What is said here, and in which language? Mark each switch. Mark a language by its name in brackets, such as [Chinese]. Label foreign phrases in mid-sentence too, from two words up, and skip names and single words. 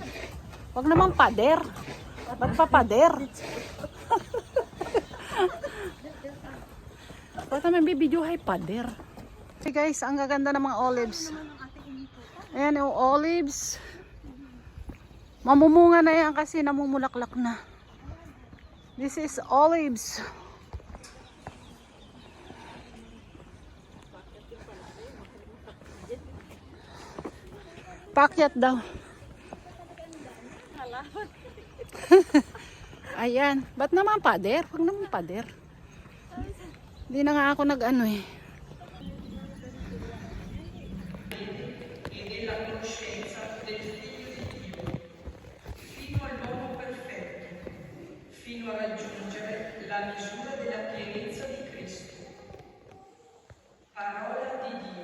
[Filipino] Huwag naman pader. Ba't pa pader? Ba't naman bibidyohay pader? Okay guys, ang gaganda ng mga olives. Ayan yung olives. Mamumunga na yan kasi namumulaklak na. [English] This is olives. [Filipino] Pakyat daw. Ayan. Ba't naman pader? Huwag naman pader. Hindi na nga ako nag-ano eh. [Italian] Fino a raggiungere la misura della pienezza di Cristo. Parola di Dio.